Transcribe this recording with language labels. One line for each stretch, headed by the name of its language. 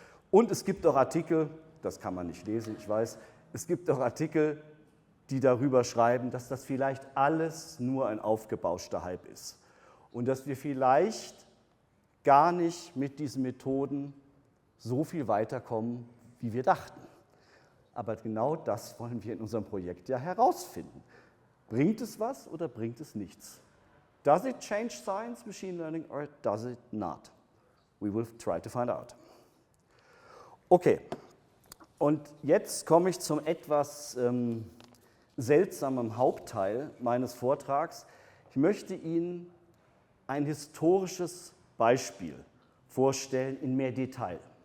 German: Und es gibt auch Artikel, das kann man nicht lesen, ich weiß, es gibt auch Artikel, die darüber schreiben, dass das vielleicht alles nur ein aufgebauschter Hype ist. Und dass wir vielleicht gar nicht mit diesen Methoden so viel weiterkommen, wie wir dachten. Aber genau das wollen wir in unserem Projekt ja herausfinden. Bringt es was oder bringt es nichts?
English: Does it change science, machine learning, or does it not? We will try to find out.
German: Okay, und jetzt komme ich zum etwas seltsamen Hauptteil meines Vortrags. Ich möchte Ihnen ein historisches Beispiel vorstellen in mehr Detail.